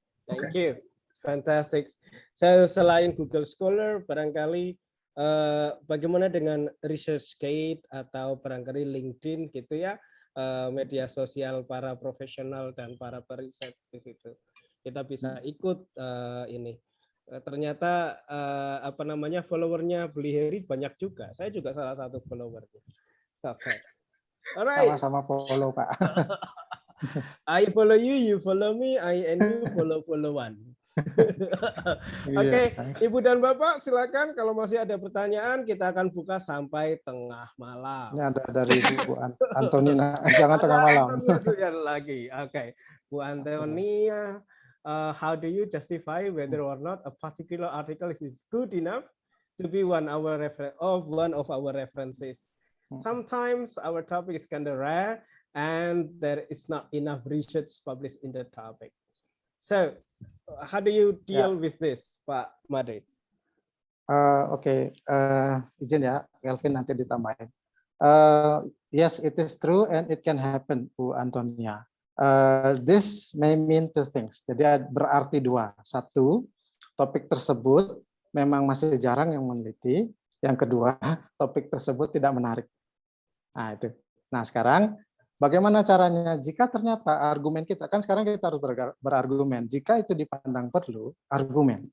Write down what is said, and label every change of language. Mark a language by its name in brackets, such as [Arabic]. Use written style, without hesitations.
[English] Thank you. Fantastic. So, [Indonesian] selain Google Scholar, barangkali bagaimana dengan ResearchGate atau barangkali LinkedIn gitu ya, media sosial para profesional dan para periset di situ. Kita bisa ikut ini. Ternyata apa namanya followernya beli Hery banyak juga. Saya juga salah satu followernya. [English] Okay. Alright. [Indonesian] Sama-sama follow Pak. [English] I follow you, you follow me, I and you follow one. [Indonesian] Oke, Ibu dan Bapak silakan kalau masih ada pertanyaan kita akan buka sampai tengah malam. Ini ada dari Bu Antonina, jangan tengah malam. Lagi, oke. [English] Bu Antonia, how do you justify whether or not a particular article is good enough to be one of our references? Sometimes our topic is kind of rare and there is not enough research published in the topic. So, how do you deal with this, Pak Madrid? [Indonesian] Oke, izin ya, Kelvin nanti ditambahin. [English] Yes, it is true and it can happen, Bu Antonia. This may mean two things. [Indonesian] Jadi berarti dua. Satu, topik tersebut memang masih jarang yang meneliti. Yang kedua, topik tersebut tidak menarik. Nah itu. Nah sekarang, bagaimana caranya jika ternyata argumen kita, kan sekarang kita harus berargumen, jika itu dipandang perlu, argumen.